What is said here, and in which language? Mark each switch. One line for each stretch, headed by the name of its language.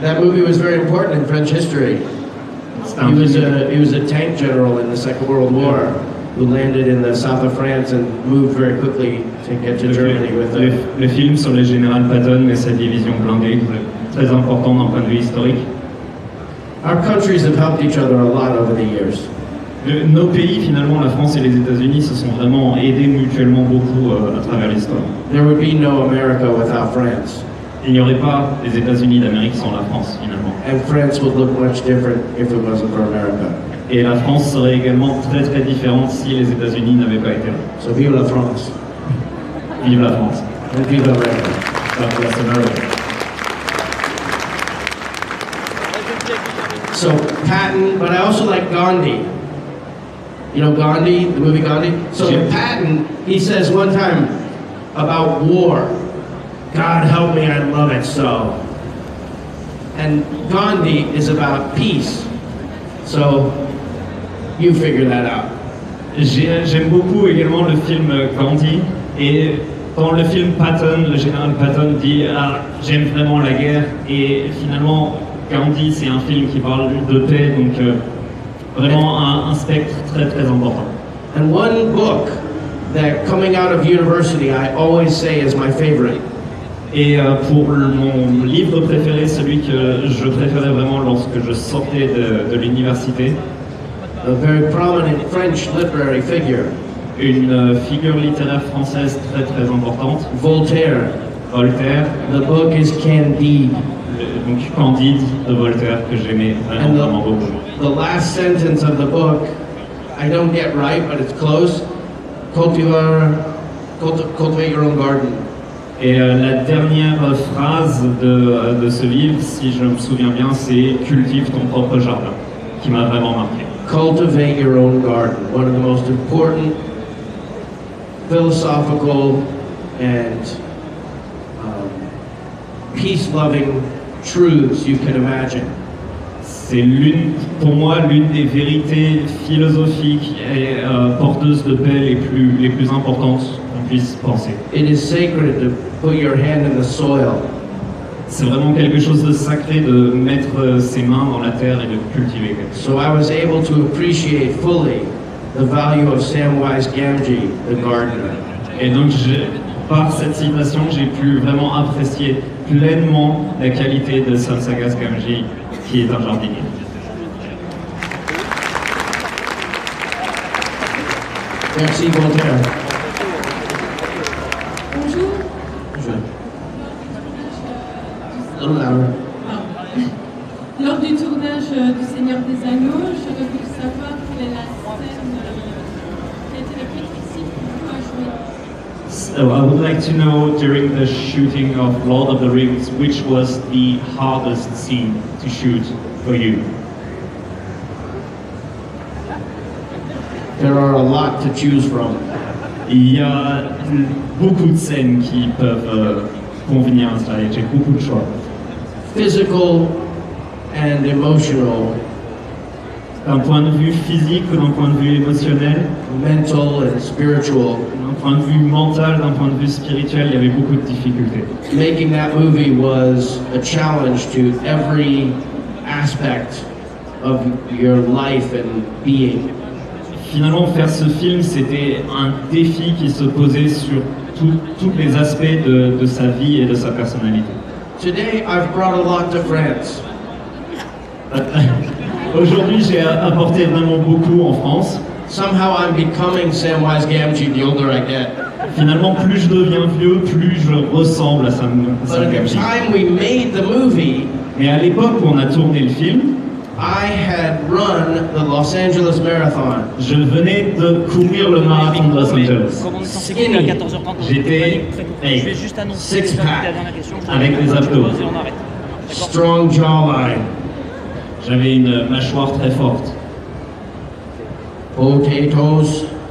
English: That movie was very important in French history. He was a tank general in the Second World War who landed in the south of France and moved very quickly to get to Germany with it.
French: Le film sur le général Patton et sa division blindée, très important d'un point de vue historique.
English: Our countries have helped each other a lot over the years.
French: Nos pays, finalement, la France et les États-Unis, se sont vraiment aidés mutuellement beaucoup à travers l'histoire.
English: There would be no America without France.
French: Il n'y aurait pas les États-Unis d'Amérique sans la France, finalement.
English: And France would look much different if it wasn't for America.
French: Et la France serait également très très différente si les États-Unis n'avaient pas été là. So vive la France. Vive la France.
English: And vive America. God bless America. So Patton, but I also like Gandhi. You know Gandhi, the movie Gandhi? So Patton, he says one time about war, God help me, I love it so. And Gandhi is about peace. So you figure that out.
French: J'aime beaucoup également le film Gandhi, et dans le film Patton, le général Patton dit j'aime vraiment la guerre, et finalement Gandhi c'est un film qui parle de paix, donc vraiment un spectre très très important.
English: And one book that coming out of university I always say is my favorite.
French: Et pour mon livre préféré, celui que je préférais vraiment lorsque je sortais de l'université,
English: a very prominent French literary figure,
French: une figure littéraire française très très importante,
English: Voltaire. The book is Candide.
French: Donc Candide de Voltaire que j'aimais vraiment beaucoup.
English: The last sentence of the book, I don't get right, but it's close. Cultivate your own garden.
French: Et la dernière phrase de ce livre, si je me souviens bien, c'est « Cultive ton propre jardin », qui m'a vraiment marqué.
English: Cultivate your own garden. One of the most important philosophical and peace-loving truths you can imagine.
French: C'est pour moi l'une des vérités philosophiques et porteuses de paix les plus importantes qu'on puisse penser.
English: It is sacred to put your hand in the soil.
French: C'est vraiment quelque chose de sacré de mettre ses mains dans la terre et de cultiver quelque chose.
English: So I was able to appreciate fully the value of Samwise Gamgee, the gardener.
French: Et donc par cette citation, j'ai pu vraiment apprécier pleinement la qualité de Samwise Gamgee, qui est un jardinier. Merci, Voltaire. Bonjour. Bonjour. Lors du tournage du Seigneur des Anneaux, j'aurais voulu savoir quelle est la scène qui a été la plus difficile pour vous à jouer.
English: So I would like to know, during the shooting of Lord of the Rings, which was the hardest scene to shoot for you? There are a lot to choose from.
French: Il y a beaucoup de scènes qui peuvent convenir à cela et j'ai beaucoup de choix.
English: Physical and emotional.
French: D'un point de vue physique ou d'un point de vue émotionnel,
English: mental and spiritual.
French: D'un point de vue mental, d'un point de vue spirituel, il y avait beaucoup de difficultés.
English: Making that movie was a challenge to every aspect of your life and being.
French: Finalement, faire ce film, c'était un défi qui se posait sur tous les aspects de sa vie et de sa personnalité.
English: Today, I've brought a lot to France.
French: Aujourd'hui, j'ai apporté vraiment beaucoup en France.
English: Somehow I'm becoming Samwise Gamgee the older I get.
French: Finalement, plus je deviens vieux, plus je ressemble à Samwise Gamgee.
English: But at the time we made the movie,
French: mais à l'époque où on a tourné le film,
English: I had run the Los Angeles Marathon.
French: Je venais de courir le marathon de Los Angeles.
English: Skinny.
French: J'étais six-pack avec des abdos.
English: Strong jawline.
French: J'avais une mâchoire très forte.
English: Potatoes.